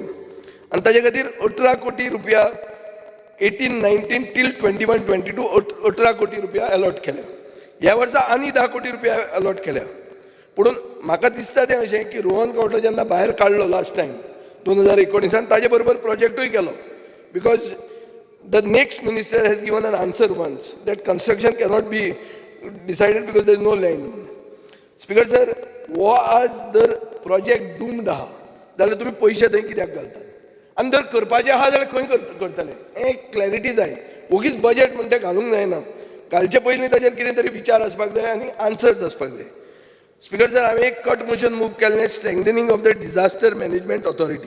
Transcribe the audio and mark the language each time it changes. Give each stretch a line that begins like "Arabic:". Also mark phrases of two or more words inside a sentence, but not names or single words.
Konkani: आनी ताजे खातीर 18 कोटी रुपया 18-19 टील 21-22 18 कोटी रुपया अलॉट केल्या. ह्या वर्सा आनी 10 कोटी रुपया अलॉट केल्या. पूण म्हाका दिसता तें अशें की रोहन खंवटो जेन्ना भायर काडलो
English: last time
Konkani: 2019 ताजे बरोबर प्रोजेक्टूय केलो.
English: बिकॉज the next minister has given an answer once that construction cannot be decided because there is no land. Speaker sir,
Konkani: wo आज जर
English: project doomed
Konkani: आहा जाल्यार तुमी पयशे थंय कित्याक घालतात? आनी जर करपाचें आहा जाल्यार खंय करतले? हें क्लॅरिटी जाय. ओगीच बजेट म्हणटा तें घालूंक जायना. घालचे पयलीं ताचेर कितें तरी विचार आसपाक जाय आनी आन्सर्स आसपाक जाय. स्पीकर सर, हांवें एक
English: cut motion move
Konkani: केल्लें
English: strengthening of the disaster management authority.